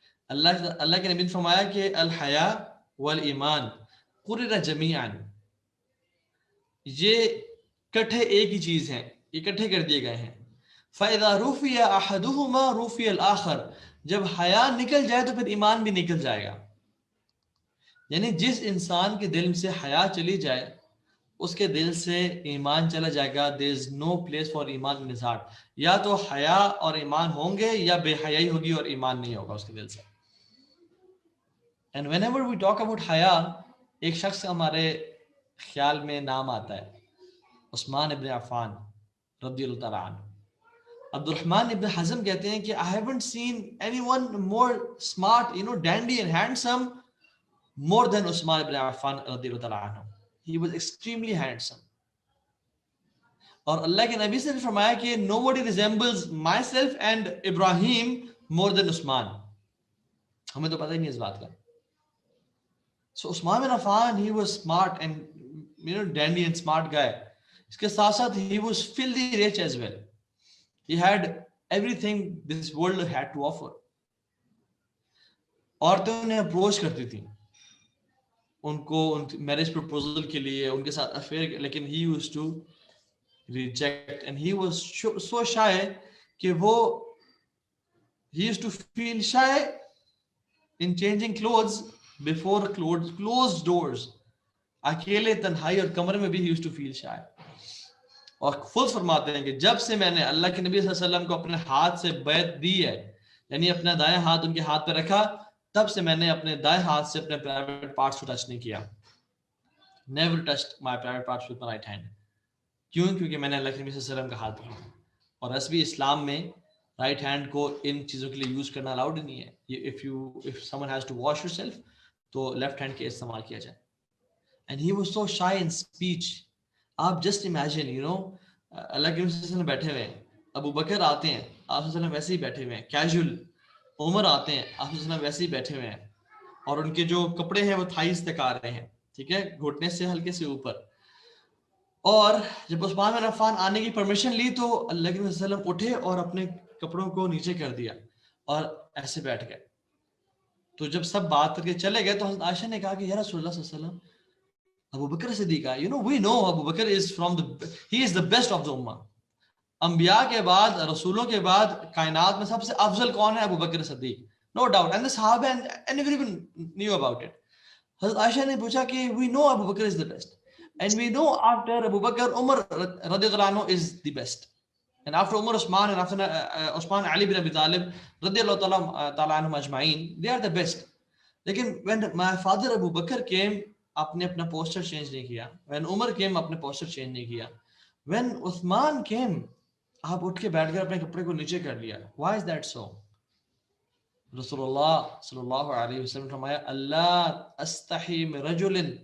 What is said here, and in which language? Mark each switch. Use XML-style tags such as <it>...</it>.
<ur>اللہ کے نبی نے فرمایا کہ</ur> <ar>الحیا والایمان قرر جمیعا،</ar> <ur>یہ کٹھے ایک ہی چیز ہیں، اکٹھے کر دیے گئے ہیں.</ur> <ar>فَإِذَا رُفِيَ أَحَدُهُمَا رُفِيَ الْآخَرُ،</ar> <ur>جب حیا نکل جائے تو پھر ایمان بھی نکل جائے گا. یعنی جس انسان کے دل سے حیا چلی جائے اس کے دل سے ایمان چلا جائے گا.</ur> <en>there is no place for ایمان in his heart.</en> <ur>یا تو حیا اور ایمان ہوں گے یا بے حیائی ہوگی اور ایمان نہیں ہوگا اس کے دل سے.</ur> <en>and whenever we talk about</en> <ur>حیا، ایک شخص ہمارے خیال میں نام آتا ہے، عثمان ابن عفان رضی اللہ تعالیٰ عنہ. عبد الرحمن ابن حزم کہتے ہیں کہ</ur> <en>I haven't seen anyone more smart, dandy and handsome more than Usman ibn Affan رضی اللہ تعالیٰ عنہ. He was extremely handsome.</en> <ur>اور اللہ کے نبی سے نے فرمایا کہ</ur> <en>nobody resembles myself and Ibrahim more than Usman.</en> <ur>ہمیں تو پتہ ہی نہیں اس بات کا.</ur> <en>So Usman ibn Affan, he was smart and dandy and smart guy.</en> <ur>اس کے ساتھ ساتھ</ur> <en>he was filthy rich as well. He had everything this world had to offer.</en> <ur>عورتیں انہیں اپروچ کرتی تھیں ان کو میرج پروپوزل کے لیے، ان کے ساتھ افیئر، لیکن</ur> <en>he used to reject and he was so shy</en> <ur>کہ وہ</ur> <en>he used to feel shy in changing clothes before closed doors.</en> <ur>اکیلے تنہائی اور کمرے میں بھی</ur> <en>he used to feel shy.</en> <ur>اور خود فرماتے ہیں کہ جب سے میں نے اللہ کے نبی صلی اللہ علیہ وسلم کو اپنے ہاتھ سے بیعت دی ہے، یعنی اپنا دائیں ہاتھ ان کے ہاتھ پہ رکھا، تب سے میں نے اپنے دائیں ہاتھ سے اپنے پرائیویٹ پارٹس کو ٹچ نہیں کیا.</ur> <en>Never touched my private parts with my right hand.</en> <ur>کیوں؟ کیونکہ میں نے اللہ کے نبی صلی اللہ علیہ وسلم کا ہاتھ پکڑا. اور ایسے بھی اسلام میں رائٹ ہینڈ کو ان چیزوں کے لیے یوز کرنا الاؤڈ نہیں ہے.</ur> <en>if someone has to wash yourself</en> <ur>تو لیفٹ ہینڈ کے استعمال کیا جائے.</ur> <en>And he was so shy in speech.</en> <ur>آپ جسٹ امیجن اللہ کے وسلم بیٹھے ہوئے ہیں، ابو بکر آتے ہیں، آپ صلی اللہ علیہ وسلم ویسے ہی بیٹھے ہوئے ہیں کیجول، عمر آتے ہیں، آپ صلی اللہ علیہ وسلم ویسے ہی بیٹھے ہوئے ہیں، اور ان کے جو کپڑے ہیں وہ تھائیز تک آ رہے ہیں، ٹھیک ہے، گھٹنے سے ہلکے سے اوپر. اور جب عثمان بن عفان آنے کی پرمیشن لی تو اللہ کے وسلم اٹھے اور اپنے کپڑوں کو نیچے کر دیا اور ایسے بیٹھ گئے. تو جب سب بات کر کے چلے گئے تو حضرت عائشہ نے کہا کہ یا رسول اللہ صلی اللہ علیہ وسلم،</ur> <en>Abu Bakr Siddiq, we know Abu Bakr is he is the best of the ummah.</en> <ur>انبیاء کے بعد، رسولوں کے بعد کائنات میں سب سے افضل کون ہے؟ ابو بکر صدیق.</ur> <en>No doubt. And the Sahaba and everyone knew about it.</en> <ur>حضرت عائشہ نے پوچھا کہ</ur> <en>we know Abu Bakr is the best. And we know after Abu Bakr, Umar رضی اللہ عنہ is the best. And after Umar, Usman, and after Usman, Ali bin Abi Talib رضی اللہ تعالیٰ عنہم اجمعین, they are the best.</en> <ur>لیکن</ur> <en>when my father Abu Bakr came,</en> <ur>آپ نے اپنا پوسچر چینج نہیں کیا. when عمر came, اپنے پوسچر چینج نہیں کیا. when عثمان came, آپ اٹھ کے بیٹھ کر اپنے کپڑے کو نیچے کر لیا.</ur> <en>why is that so؟</en> <ur>رسول اللہ صلی اللہ علیہ وسلم فرمایا</ur> <ar>اللہ استحی من رجل</ar>